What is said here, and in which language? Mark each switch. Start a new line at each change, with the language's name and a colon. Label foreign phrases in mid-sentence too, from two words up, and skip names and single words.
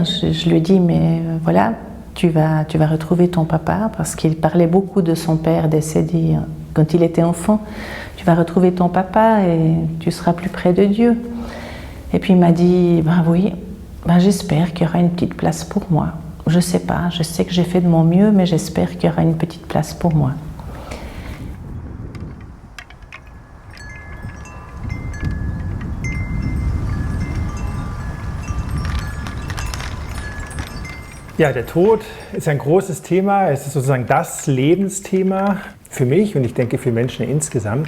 French: Je lui ai dit, mais voilà, tu vas retrouver ton papa, parce qu'il parlait beaucoup de son père décédé quand il était enfant. Tu vas retrouver ton papa et tu seras plus près de Dieu. Et puis il m'a dit, ben oui, j'espère qu'il y aura une petite place pour moi. Je sais pas, je sais que j'ai fait de mon mieux, mais j'espère qu'il y aura une petite place pour moi.
German: Ja, der Tod ist ein großes Thema. Es ist sozusagen das Lebensthema für mich und ich denke für Menschen insgesamt.